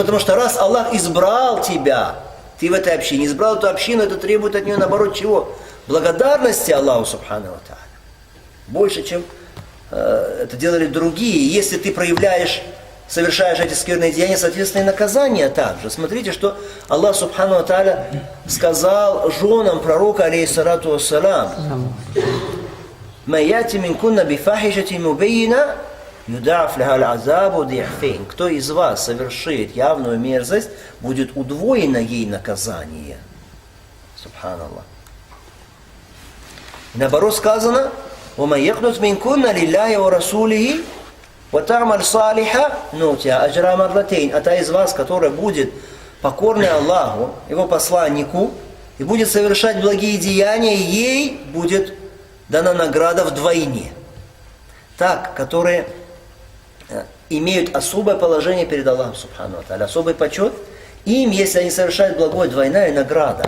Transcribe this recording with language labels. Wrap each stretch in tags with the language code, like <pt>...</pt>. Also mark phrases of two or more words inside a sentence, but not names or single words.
<ru>Потому что раз Аллах избрал тебя, ты в этой общине, избрал эту общину, это требует от нее наоборот чего?</ru> <ar>Благодарности لله سبحانه وتعالى.</ar> <ru>Больше, чем это делали другие. Если ты совершаешь эти скверные деяния, соответственно, и наказание также. Смотрите, что</ru> <ar>الله سبحانه وتعالى</ar> <ru>сказал женам пророка,</ru> <ar>عليه الصلاة والسلام من يأت منكن بفاحشة مبينة يضاعف لها العذاب ضعفين».</ar> <ru>Кто из вас совершит явную мерзость, будет удвоено ей наказание. Субханаллах. Наоборот сказано,</ru> <ar>«ومن يقنت منكن لله ورسوله, وَتَعْمَلْ صَالِحًا نُؤْتِهَا أَجْرَهَا مَرَّتَيْنِ».</ar> <ru>А та из вас, которая будет покорной Аллаху, Его посланнику, и будет совершать благие деяния, ей будет дана награда вдвойне. Так, которые имеют особое положение перед</ru> <ar>الله سبحانه وتعالى,</ar> <ru>особый почет, им, если они совершают благое, двойная награда.</ru>